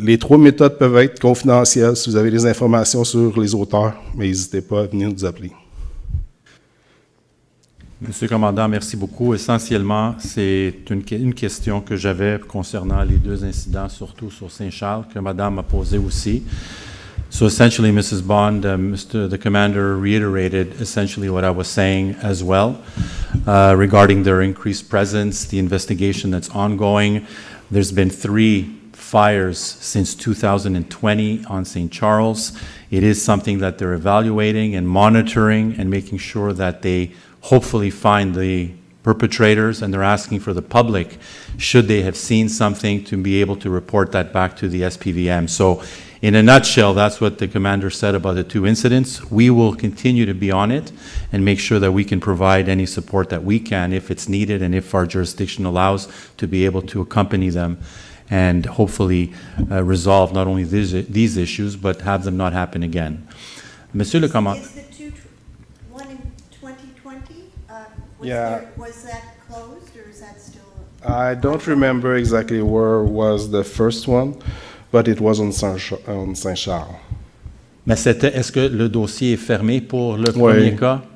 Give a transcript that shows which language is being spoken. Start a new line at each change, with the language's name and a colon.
French: Les 3 méthodes peuvent être confidentielles si vous avez des informations sur les auteurs, mais n'hésitez pas à venir nous appeler. Monsieur le commandant, merci beaucoup. Essentiellement, c'est une question que j'avais concernant les 2 incidents, surtout sur Saint-Charles, que madame a posé aussi.
English: So essentially, Mrs. Bond, the commander reiterated essentially what I was saying as well regarding their increased presence, the investigation that's ongoing. There's been 3 fires since 2020 on St. Charles. It is something that they're evaluating and monitoring and making sure that they hopefully find the perpetrators, and they're asking for the public, should they have seen something, to be able to report that back to the SPVM. So in a nutshell, that's what the commander said about the 2 incidents. We will continue to be on it and make sure that we can provide any support that we can if it's needed and if our jurisdiction allows, to be able to accompany them and hopefully resolve not only these issues, but have them not happen again.
French: Monsieur le commandant.
English: Is the one in 2020, Yeah. was that closed, or is that still I don't remember exactly where was the first one, but it was on Saint-Charles.
French: Mais est-ce que le dossier est fermé pour le premier cas?